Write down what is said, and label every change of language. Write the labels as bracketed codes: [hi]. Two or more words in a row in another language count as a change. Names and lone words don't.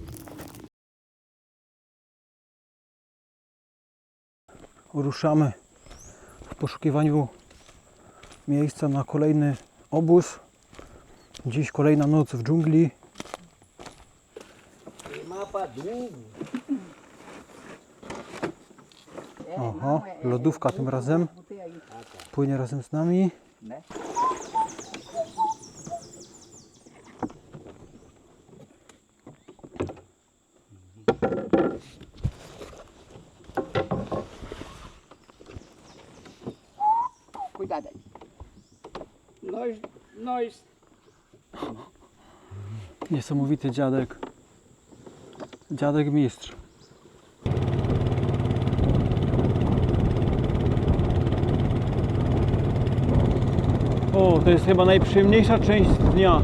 [pl] Ruszamy w poszukiwaniu miejsca na kolejny obóz. Dziś kolejna noc w dżungli. Mapa długo. Oho, lodówka tym razem płynie razem z nami. [pt] Né? Cuidado aí. Nós [pl] Niesamowity dziadek. Dziadek mistrz. O, to jest chyba najprzyjemniejsza część dnia.